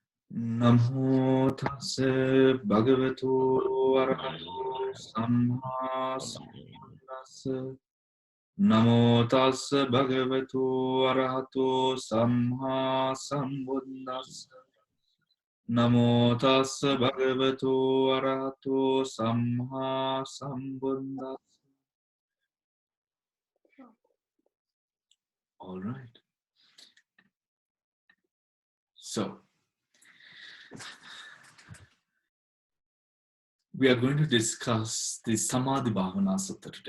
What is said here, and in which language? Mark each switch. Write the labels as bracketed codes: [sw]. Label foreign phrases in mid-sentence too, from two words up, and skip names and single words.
[pi] Namo tassa bhagavato arahato samma sambuddhassa. Namo tassa bhagavato arahato samma sambuddhassa. Namo tassa bhagavato arahato samma sambuddhassa. [en] All right. So, we are going to discuss the Samadhi Bhavana Sutta today.